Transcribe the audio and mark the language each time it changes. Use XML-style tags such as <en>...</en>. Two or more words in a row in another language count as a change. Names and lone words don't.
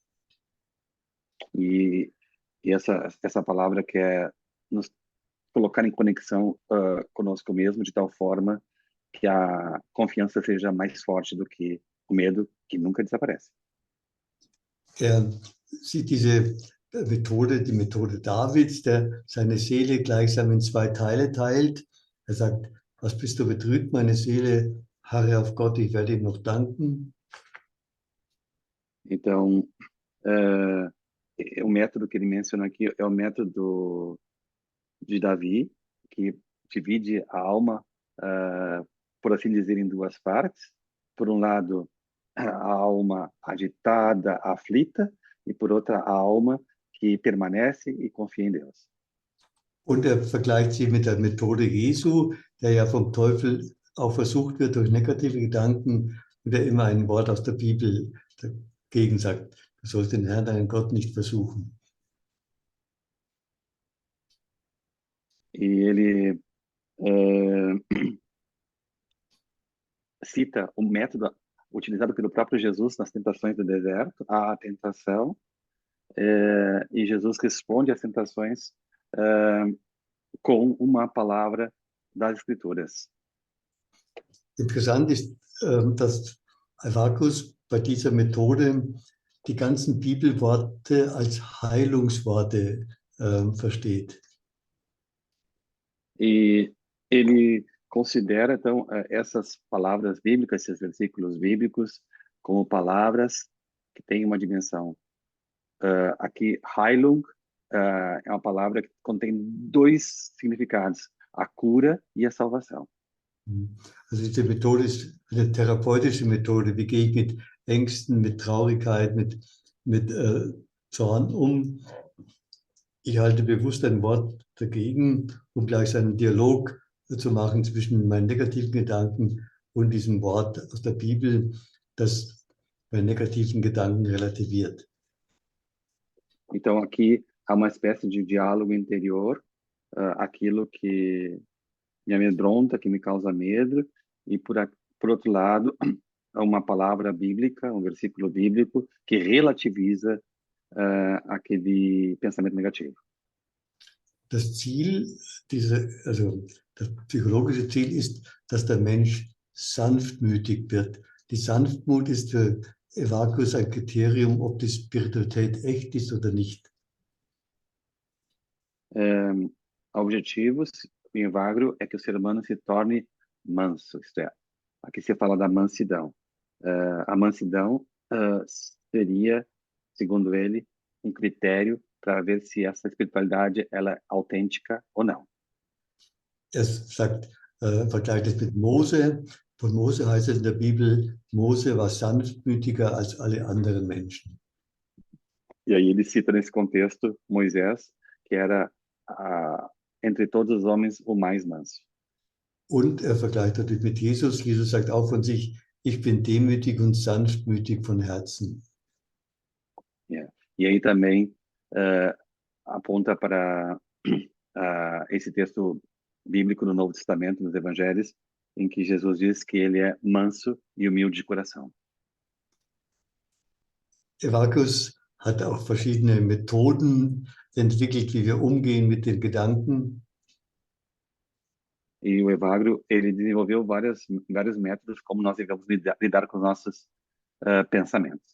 <pt>E essa palavra quer nos colocar em conexão conosco mesmo, de tal forma que a confiança seja mais forte do que o medo, que nunca desaparece.</pt> <de>Sieht diese Methode, die Methode Davids, der seine Seele gleichsam in zwei Teile teilt. Er sagt, was bist du betrübt, meine Seele, harre auf Gott, ich werde ihm noch danken.</de> <pt>Então, o método que ele menciona aqui é o método de Davi, que divide a alma, por assim dizer, em duas partes. Por um lado, a alma agitada, aflita, e por outra, a alma que permanece e confia em Deus.</pt> <de>Und vergleicht sie mit der Methode Jesu, der ja vom Teufel auch versucht wird durch negative Gedanken und der immer ein Wort aus der Bibel dagegen sagt. Du sollst den Herrn, deinen Gott, nicht versuchen.</de> <pt>E ele cita o método utilizado pelo próprio Jesus nas tentações do deserto, a tentação, e Jesus responde às tentações com uma palavra das Escrituras.</pt> <de>Interessant ist, dass Habakkuk bei dieser Methode die ganzen Bibelworte als Heilungsworte versteht.</de> <pt>E ele considera, então, essas palavras bíblicas, esses versículos bíblicos, como palavras que têm uma dimensão. Aqui, Heilung é uma palavra que contém dois significados, a cura e a salvação.</pt> <de>Also diese Methode ist eine therapeutische Methode. Wie gehe ich mit Ängsten, mit Traurigkeit, mit Zorn um? Ich halte bewusst ein Wort dagegen, um gleich einen Dialog zu machen zwischen meinen negativen Gedanken und diesem Wort aus der Bibel, das meine negativen Gedanken relativiert. Então, aqui há uma espécie de diálogo interior, aquilo que me amedronta, que me causa medo, e por outro lado, uma palavra bíblica, um versículo bíblico que relativiza aquele pensamento negativo. Das Ziel das psychologische Ziel ist, dass der Mensch sanftmütig wird. Die Sanftmut ist für Habakkuk ein Kriterium, ob die Spiritualität echt ist oder nicht.</de> <pt>O objetivo em Evagrio é que o ser humano se torne manso, isto é, aqui se fala da mansidão. A mansidão seria, segundo ele, um critério para ver se essa espiritualidade ela é autêntica ou não.</pt> <de>Sagt, vergleicht es mit Mose. Von Mose heißt es in der Bibel, Mose war sanftmütiger als alle anderen Menschen.</de> <pt>E aí ele cita nesse contexto Moisés, que era entre todos os homens o mais manso.</pt> <de>Und vergleicht natürlich mit Jesus. Jesus sagt auch von sich, ich bin demütig und sanftmütig von Herzen.</de> <pt>E aí também aponta para esse texto bíblico no Novo Testamento, nos Evangelhos, em que Jesus diz que ele é manso e humilde de coração.</pt> <de>Habakkuk hat auch verschiedene Methoden entwickelt, wie wir umgehen mit den Gedanken.</de> <pt>E o Evagrio, ele desenvolveu vários métodos como nós devemos lidar com os nossos pensamentos.</pt>